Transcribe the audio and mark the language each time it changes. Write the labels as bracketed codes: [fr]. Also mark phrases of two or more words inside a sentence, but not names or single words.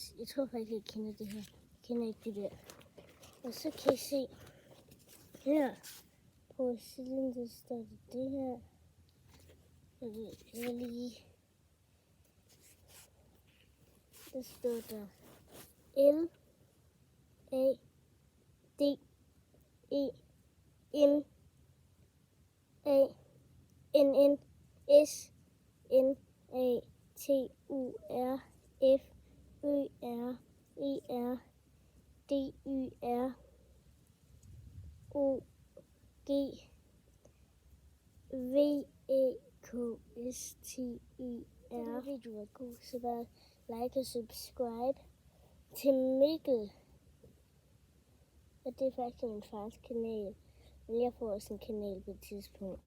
[da] Jeg tror faktisk, jeg kender det her. Jeg kender ikke det der. Og så kan I se her på siden, der står det her. Jeg lige. Der står der L A D E N A N N S N A T U R F Ø R E R D Y R O G V E K S T Y R. Videoen er god, så bare like og subscribe til Mikkel. Og det er faktisk min fars kanal. Men jeg får også en kanal på et tidspunkt.